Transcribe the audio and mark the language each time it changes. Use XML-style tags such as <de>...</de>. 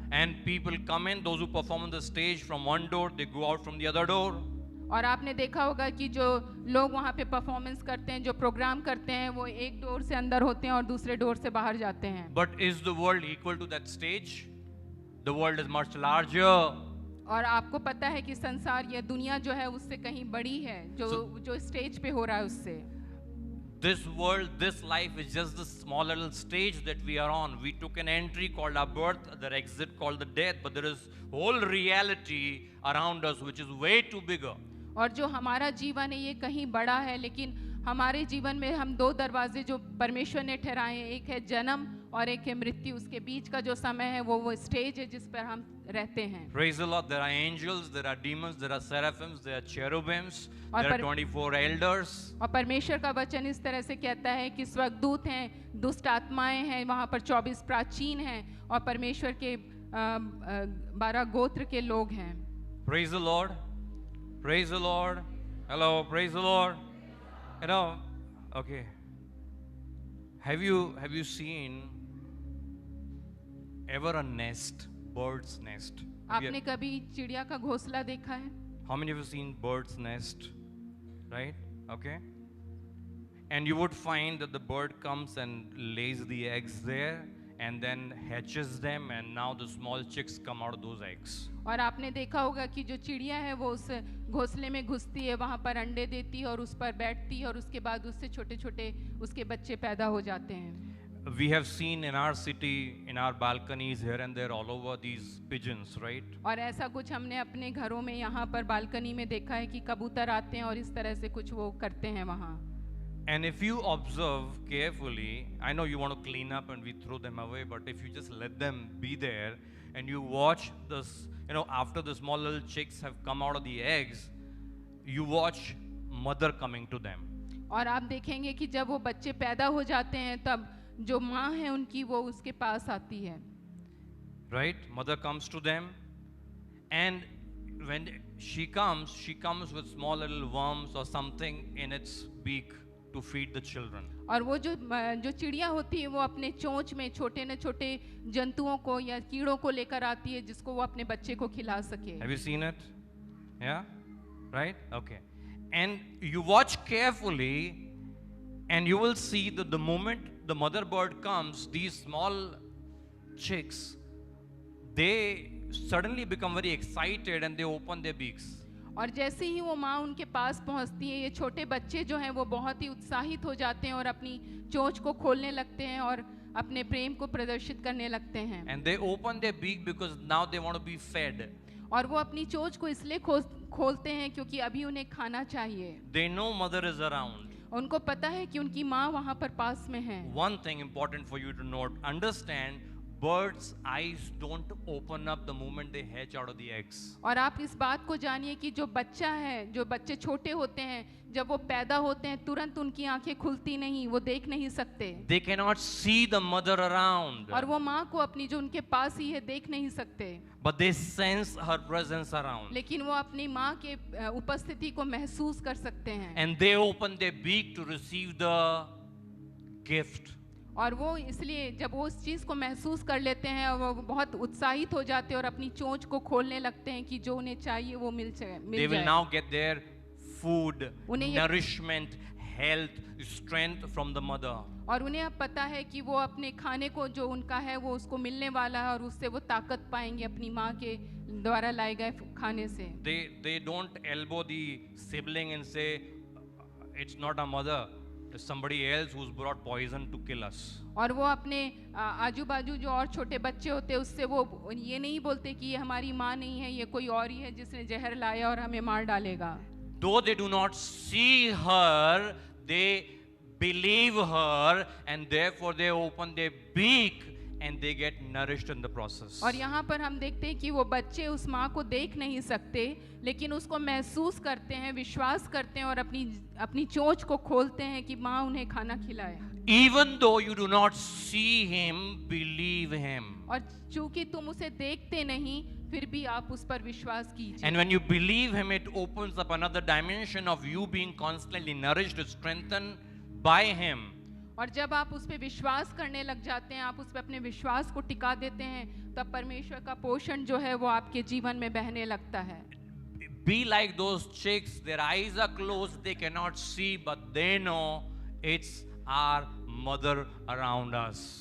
<en>And people come in, those who perform on the stage from one door, they go out from the other door.</en> <hi>और आपने देखा होगा कि जो लोग वहाँ पे परफॉर्मेंस करते हैं, जो प्रोग्राम करते हैं, वो एक डोर से अंदर होते हैं और दूसरे डोर से बाहर जाते हैं।</hi> <en>But is the world equal to that stage? The world is much larger.</en> <hi>और आपको पता है कि संसार, यह दुनिया जो है उससे कहीं बड़ी है, जो स्टेज पे हो रहा है उससे।</hi> <en>This world, this life is just the small little stage that we are on. We took an entry called our birth, the exit called the death, but there is whole reality around us which is way too bigger.</en> <hi>और जो हमारा जीवन है ये कहीं बड़ा है, लेकिन हमारे जीवन में हम 2 दरवाजे जो परमेश्वर ने ठहराए हैं, एक है जन्म और एक है मृत्यु। उसके बीच का जो समय है वो स्टेज है जिस पर हम रहते हैं।</hi> <en>Praise the Lord. There are angels, there are demons, there are seraphims, there are cherubims,</en> <hi>और</hi> <en>there are 24 elders.</en> <hi>और परमेश्वर का वचन इस तरह से कहता है कि स्वर्गदूत हैं, दुष्ट आत्माएं हैं, वहाँ पर 24 प्राचीन हैं, और परमेश्वर के 12 गोत्र के लोग हैं।</hi> <en>Praise the Lord. Praise the Lord. Hello, praise the Lord. You know, okay. Have you seen ever a nest, bird's nest?</en> <hi>आपने कभी चिड़िया का घोंसला देखा है?</hi> <en>How many of you seen bird's nest? Right? Okay. And you would find that the bird comes and lays the eggs there and then hatches them, and now the small chicks come out of those eggs.</en> <hi>और आपने देखा होगा कि जो चिड़िया है वो उस घोंसले में घुसती है, वहाँ पर अंडे देती है और उस पर बैठती है, और उसके बाद उससे छोटे छोटे उसके बच्चे पैदा हो जाते हैं।</hi> <en>we have seen in our city, in our balconies, here and there, all over these pigeons, right?</en> <hi>और ऐसा कुछ हमने अपने घरों में यहाँ पर बालकनी में देखा है कि कबूतर आते हैं और इस तरह से कुछ वो करते हैं वहाँ।</hi> <en>And if you observe carefully, I know you want to clean up and we throw them away, but if you just let them be there and you watch this, after the small little chicks have come out of the eggs, you watch mother coming to them.</en> <hi>और आप देखेंगे कि जब वो बच्चे पैदा हो जाते हैं तब जो माँ है उनकी वो उसके पास आती है।</hi> <en>Right? Mother comes to them, and when she comes with small little worms or something in its beak to feed the children.</en> <hi>और वो जो चिड़िया होती है वो अपने चोंच में छोटे न छोटे जंतुओं को या कीड़ों को लेकर आती है जिसको वो अपने बच्चे को खिला सके।</hi> <en>Have you seen it? Yeah? Right? Okay. And you watch carefully and you will see that the moment the mother bird comes, these small chicks, they suddenly become very excited and they open their beaks.</en> <hi>और जैसे ही वो माँ उनके पास पहुँचती है ये छोटे बच्चे जो हैं वो बहुत ही उत्साहित हो जाते हैं और अपनी चोंच को खोलने लगते हैं और अपने प्रेम को प्रदर्शित करने लगते हैं।</hi> <en>And they open their beak because now they want to be fed.</en> <hi>और वो अपनी चोंच को इसलिए खोलते हैं क्योंकि अभी उन्हें खाना चाहिए।</hi> <en>They know mother is around.</en> <hi>उनको पता है कि उनकी माँ वहाँ पर पास में है।</hi> <en>One thing important for you to note, understand, birds' eyes don't open up the moment they hatch out of the eggs.</en> <hi>और आप इस बात को जानिए कि जो बच्चा है, जो बच्चे छोटे होते हैं, जब वो पैदा होते हैं तुरंत उनकी आंखें खुलती नहीं, वो देख नहीं सकते।</hi> <en>They cannot see the mother around.</en> <hi>और वो माँ को अपनी जो उनके पास ही है देख नहीं सकते।</hi> <en>But they sense her presence around.</en> <hi>लेकिन वो अपनी माँ के उपस्थिति को महसूस कर सकते हैं।</hi> <en>And they open their beak to receive the gift.</en> <hi>और वो इसलिए जब वो उस चीज़ को महसूस कर लेते हैं और वो बहुत उत्साहित हो जाते हैं और अपनी चोंच को खोलने लगते हैं कि जो उन्हें चाहिए वो मिल जाए।</hi> <en>They will now get their food,</en> <hi>उन्हें</hi> <en>nourishment, health, strength from the mother.</en> <hi>और उन्हें अब पता है कि वो अपने खाने को जो उनका है वो उसको मिलने वाला है और उससे वो ताकत पाएंगे अपनी माँ के द्वारा लाए गए खाने से।</hi> <en>They don't elbow the sibling and say, it's not our mother, it's somebody else who's brought poison to kill us.</en> <hi>और वो अपने आजू बाजू जो और छोटे बच्चे होते हैं उससे वो ये नहीं बोलते कि ये हमारी माँ नहीं है, ये कोई और ही है जिसने जहर लाया और हमें मार डालेगा।</hi> <en>Though they do not see her, they believe her and therefore they open their beak and they get nourished in the process.</en> <hi>और यहाँ पर हम देखते हैं कि वो बच्चे उस माँ को देख नहीं सकते लेकिन उसको महसूस करते हैं, विश्वास करते हैं और अपनी चोंच को खोलते हैं कि माँ उन्हें खाना खिलाए।</hi> <en>Even though you do not see him, believe him.</en> <hi>और चूंकि तुम उसे देखते नहीं फिर भी आप उस पर विश्वास कीजिए।</hi> <en>And when you believe him, it opens up another dimension of you being constantly nourished, strengthened by him.</en> <hi>और जब आप उस पे विश्वास करने लग जाते हैं, आप उस पे अपने विश्वास को टिका देते हैं, तब परमेश्वर का पोषण जो है वो आपके जीवन में बहने लगता है।</hi> <en>Be like those chicks, their eyes are closed, they cannot see, but they know it's our mother around us.</en>